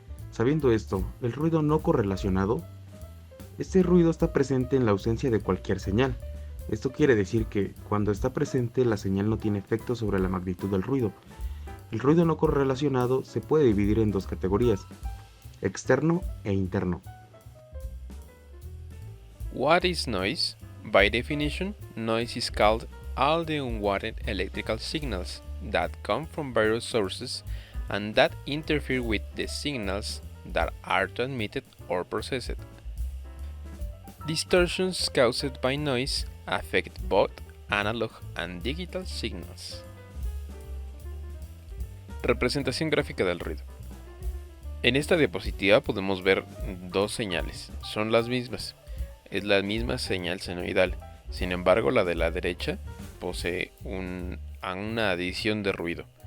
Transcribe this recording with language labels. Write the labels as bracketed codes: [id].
[es] Sabiendo esto, el ruido no correlacionado, este ruido está presente en la ausencia de cualquier señal. Esto quiere decir que, cuando está presente, la señal no tiene efecto sobre la magnitud del ruido. El ruido no correlacionado se puede dividir en dos categorías: externo e interno. [en] What is noise? By definition, noise is called all the unwanted electrical signals that come from various sources and that interfere with the signals that are transmitted or processed. Distortions caused by noise affect both analog and digital signals. [es] Representación gráfica del ruido. En esta diapositiva podemos ver dos señales, son las mismas. Es la misma señal senoidal, sin embargo la de la derecha posee una adición de ruido.